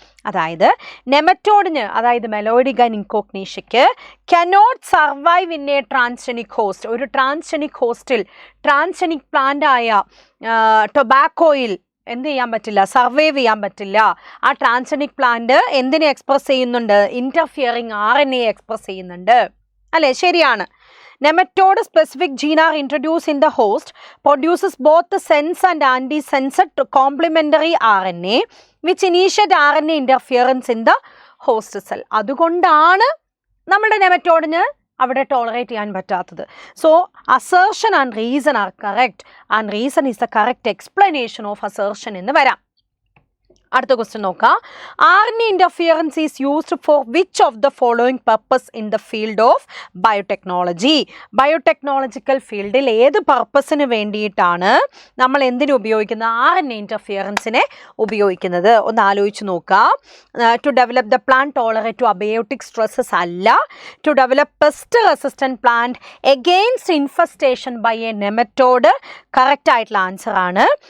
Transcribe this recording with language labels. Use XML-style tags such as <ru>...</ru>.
<ml>അതായത് നെമറ്റോഡിന്, അതായത് മെലോയിഡ് gain ഇൻകോഗ്നീഷ്യയ്ക്ക്</ml> <en>cannot survive in a transgenic host,</en> <ml>ഒരു ട്രാൻസ്ജനിക് ഹോസ്റ്റിൽ ട്രാൻസ്ജനിക് പ്ലാന്റായ ടൊബാക്കോയിൽ എന്ത് ചെയ്യാൻ പറ്റില്ല, സർവൈവ് ചെയ്യാൻ പറ്റില്ല. ആ ട്രാൻസ്ജനിക് പ്ലാന്റ് എന്തിനെ എക്സ്പ്രസ് ചെയ്യുന്നുണ്ട്? ഇൻ്റർഫിയറിങ് RNA എക്സ്പ്രസ് ചെയ്യുന്നുണ്ട് അല്ലേ? ശരിയാണ്.</ml> <en>Nematode specific gene are introduced in the host, produces both the sense and antisense complementary RNA which initiate RNA interference in the host cell.</en> <ml>അതുകൊണ്ടാണ് നമ്മുടെ നെമറ്റോഡിന് അവിടെ ടോളറേറ്റ് ചെയ്യാൻ പറ്റാത്തത്.</ml> <en>so assertion and reason are correct and reason is the correct explanation of assertion</en> <ml>എന്ന് വരാം. അടുത്ത question നോക്കാം.</ml> <en>RNA interference is used for which of the following purpose in the field of biotechnology?</en> <ml>Biotechnological ഫീൽഡിൽ ഏത് പർപ്പസിന് വേണ്ടിയിട്ടാണ് നമ്മൾ എന്തിനു ഉപയോഗിക്കുന്നത്? RNA interferenceനെ ഉപയോഗിക്കുന്നത്. ഒന്ന് ആലോചിച്ച് നോക്കാം.</ml> <en>To develop the plant tolerate to abiotic stresses അല്ല. To develop pest resistant plant against infestation by a nematode correct</en> <ml>ആയിട്ടുള്ള ആൻസർ ആണ്.</ml>